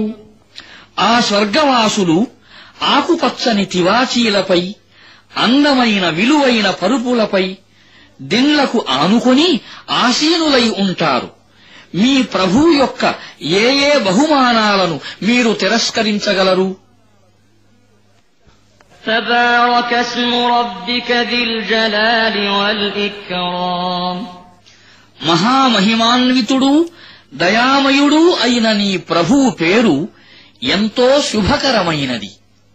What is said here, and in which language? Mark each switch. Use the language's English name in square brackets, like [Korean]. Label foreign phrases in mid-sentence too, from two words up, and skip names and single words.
[Telugu] ఆ స్వర్గవాసులు ఆకుపచ్చని తివాచీలపై, అందమైన విలువైన పరుపులపై, దిండ్లకు ఆనుకొని ఆసీనులై ఉంటారు. మీ ప్రభువు యొక్క ఏ బహుమానాలను మీరు తిరస్కరించగలరు? [Arabic] تبارك اسم ربك ذي الجلال والإكرام [Telugu] మహామహిమాన్వితుడు, దయామయుడు అయిన నీ ప్రభువు పేరు ఎంతో శుభకరమైనది.